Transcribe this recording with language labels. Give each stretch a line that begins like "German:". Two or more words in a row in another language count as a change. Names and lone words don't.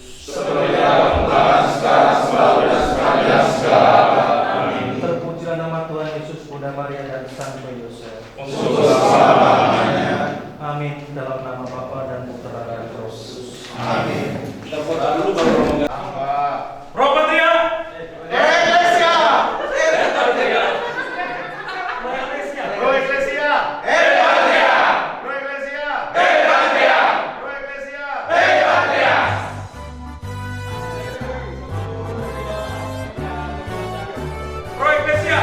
Indonesian: Seperti dalam sekarang selalu dan sepanjang segala. Amin. Terpujilah nama Tuhan Yesus, Bunda Maria dan Santo Yosef. Untuk selama-lamanya. Amin. Dalam nama Bapa dan Putra dan Roh Kudus. Amin. Kita foto dulu baru ngomong.
Latin: Pro Patria. Ecclesia. Pro Ecclesia. Evangelia. Pro Ecclesia. Evangelia. Pro Ecclesia. Evangelia. Pro Ecclesia.